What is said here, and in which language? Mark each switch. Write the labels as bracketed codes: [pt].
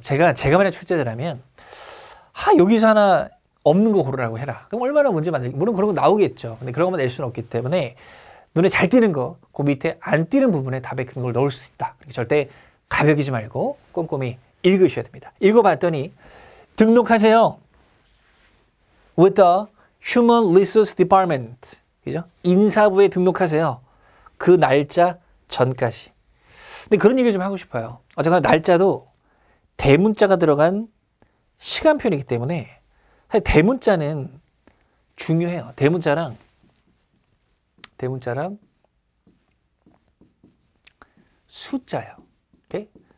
[ko] 제가 만약 출제자라면 여기서 하나 없는 거 고르라고 해라. 그럼 얼마나 문제 많을까? 물론 그런 거 나오겠죠. 근데 그런 것만 낼 수는 없기 때문에 눈에 잘 띄는 거, 그 밑에 안 띄는 부분에 답에 큰 걸 넣을 수 있다. 절대 가벼기지 말고 꼼꼼히 읽으셔야 됩니다. 읽어봤더니 등록하세요. [en] With the Human Resource Department. [ko] 그죠? 인사부에 등록하세요. 그 날짜 전까지. 근데 그런 얘기를 좀 하고 싶어요. 어쨌거나 날짜도 대문자가 들어간 시간표이기 때문에 사실 대문자는 중요해요. 대문자랑 숫자요. 오케이?